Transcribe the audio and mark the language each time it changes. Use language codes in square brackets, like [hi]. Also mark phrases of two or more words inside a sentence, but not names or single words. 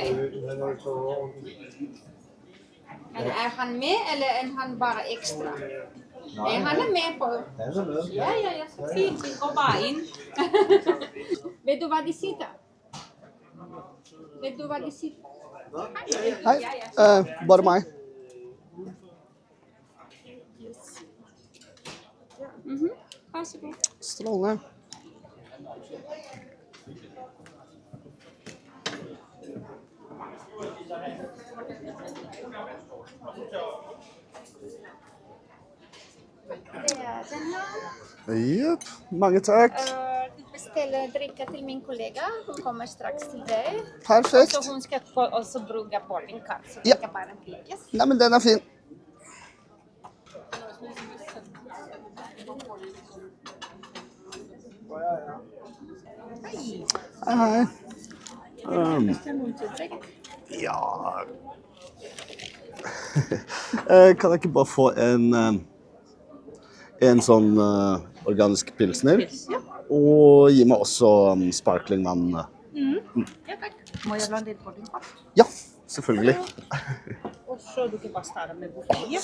[da] Han er så over det. Men er han med, eller er han bare ekstra? Nej, han er med på. Han er med. Ja, så fint. Vi går bare ind. Ved du, hvad de siger? Ved du, hvad de siger? Hej, var det mig? [sv] Varsågod. [no] Strålende. [sv] Det är den här. [no] Japp, mange takk. [sv] Du beställer dricka till min kollega. Hon kommer strax till dig. Perfekt. Så hon ska också brygga [en] boarding card. [sv] Så Ja. det ska bara byggas. [no] Nei, men den er fin. Hei, hei. Ja. Kan jeg ikke bare få en sånn organisk pilsner? Ja. Og gi meg også sparkling vann. [sv] Ja, tack. Må jag blanda in [en] boarding card? [no] Ja, selvfølgelig. [sv] Och så du kan bara starta med buffé.